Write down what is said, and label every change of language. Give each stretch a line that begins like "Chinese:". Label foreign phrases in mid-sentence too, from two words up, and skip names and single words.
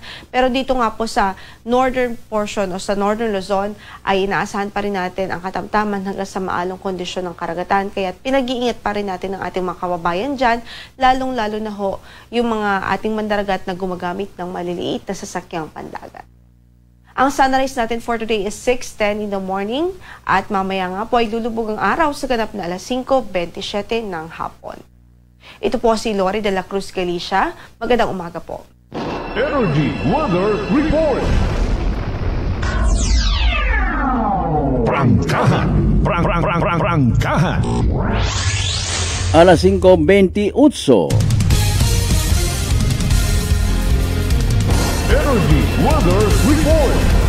Filipino: Pero dito nga po sa northern portion o sa northern Luzon ay inaasahan pa rin natin ang katamtaman hanggang sa maalong kondisyon ng karagatan. Kaya pinag-iingat pa rin natin ang ating mga kababayan dyan, lalong-lalo na ho yung mga ating mandaragat na gumagamit ng maliliit na sasakyang pandagat. Ang sunrise natin
English: for today
Filipino: is 6:10
English: in the morning
Filipino: at mamaya nga po ay lulubog ang araw sa ganap na alas 5:27 ng hapon. Ito po si Lori de la Cruz Galicia. Magandang umaga po. Energy Weather Report. Prangkahan. Prangkahan. Alas 5:28. Energy Weather Report.